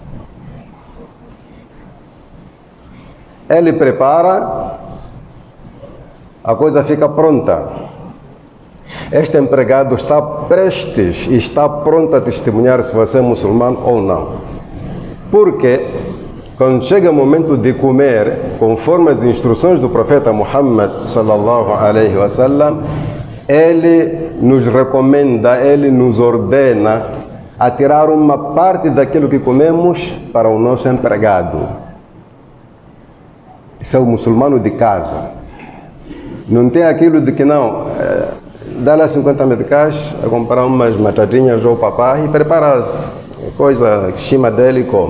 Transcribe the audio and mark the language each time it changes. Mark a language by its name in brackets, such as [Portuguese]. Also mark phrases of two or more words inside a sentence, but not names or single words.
[Portuguese] Ele prepara, a coisa fica pronta. Este empregado está prestes e está pronto a testemunhar se você é muçulmano ou não. Porque quando chega o momento de comer, conforme as instruções do profeta Muhammad [Arabic] صلى الله عليه وسلم, [Portuguese] ele nos recomenda, ele nos ordena a tirar uma parte daquilo que comemos para o nosso empregado. Esse é o muçulmano de casa. Não tem aquilo de que não, dá lá 50 meticais a comprar umas matadinhas ao papai e prepara a coisa que chama dele e come.